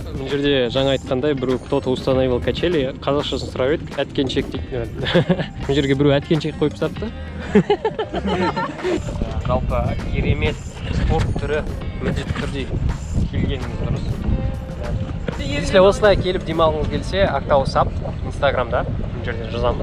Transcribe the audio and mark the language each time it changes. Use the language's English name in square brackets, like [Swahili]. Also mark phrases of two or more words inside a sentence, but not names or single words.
[Kazakh] жерде жаңа айтқандай біреу [Russian] кто-то установил качели, [Kazakh] қазақшасын сұрап едік, әткеншек дейді. Бұл жерге біреу әткеншек қойып тастапты. Жалпы керемет спорт түрі міндетті түрде келгеніңіз дұрыс. Если осылай келіп демалғыңыз келсе, Ақтау САП Инстаграмда бұл жерде жазамыз.